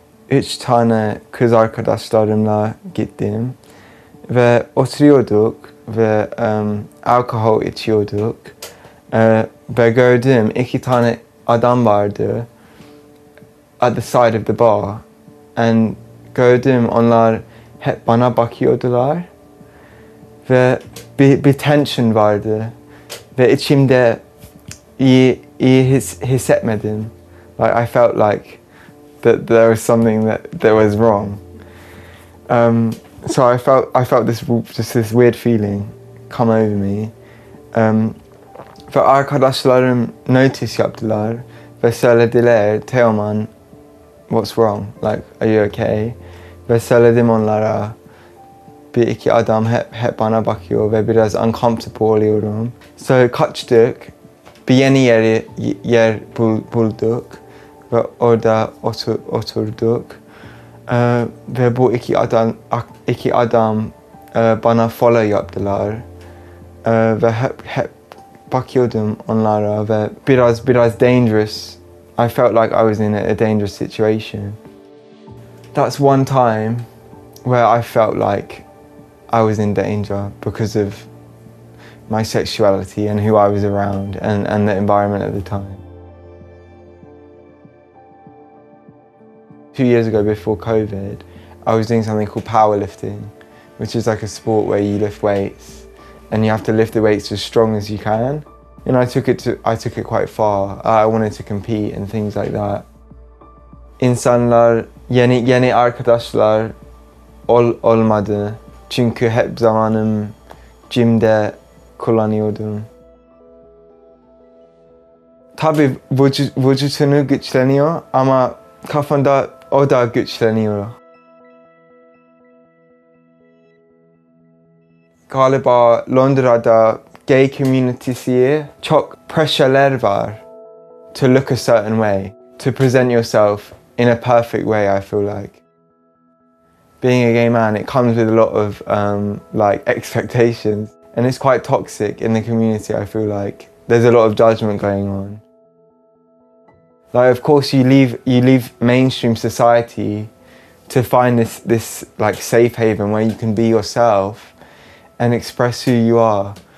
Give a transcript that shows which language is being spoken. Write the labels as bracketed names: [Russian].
[Turkish] 3 tane kız arkadaşlarımla gittim ve oturuyorduk ve alkol içiyorduk ve gördüm 2 tane adam vardı [English] at the side of the bar [Turkish] and gördüm onlar hep bana bakıyordular ve bir tension vardı ve içimde iyi hissetmedim. [English] Like I felt like that there was something that was wrong. So I felt this weird feeling come over me. [Turkish] Ve arkadaşlarım notice yaptılar ve söylediler, Teoman, [English] what's wrong? Like, are you okay? [Turkish] Ve söyledim onlara, bir iki adam hep bana bakıyor ve biraz uncomfortable oluyorum. So kaçtık, bir yeni yer bulduk ve orada oturduk. Ve bu iki adam bana follow yaptılar ve hep bakıyordum onlara ve biraz dangerous. [English] I felt like I was in a dangerous situation. That's one time where I felt like I was in danger because of my sexuality and who I was around and the environment at the time. 2 years ago, before COVID, I was doing something called powerlifting, which is like a sport where you lift weights and you have to lift the weights as strong as you can. And I took it quite far. I wanted to compete and things like that. [Turkish] İnsanlar, yeni arkadaşlar olmadı. Çünkü hep zamanım gym'de kullanıyordum. Tabii vücutunu güçleniyor ama kafanda o da güçleniyor. Galiba Londra'da gay community'siye çok pressure'ler var. [English] To look a certain way, to present yourself in a perfect way, I feel like. Being a gay man, it comes with a lot of like expectations, and it's quite toxic in the community, I feel like. There's a lot of judgment going on. Like, of course, you leave mainstream society to find this like safe haven where you can be yourself and express who you are.